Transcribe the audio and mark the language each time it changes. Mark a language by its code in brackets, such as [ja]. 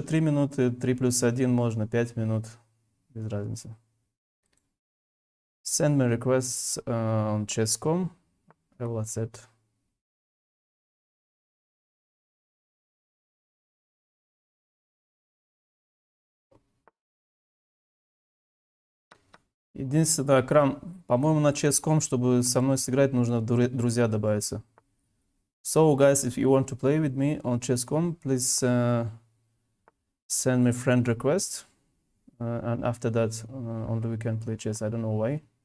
[ru] 3 минуты, 3 плюс 1 можно, 5 минут, без разницы. [en] Send me requests on chess.com. I will accept. [ru] Единственное, Акрам, по-моему, на chess.com, чтобы со мной сыграть, нужно в друзья добавиться. [en] So, guys, if you want to play with me on chess.com, please send me friend request. And after that, only we can play chess. I don't know why.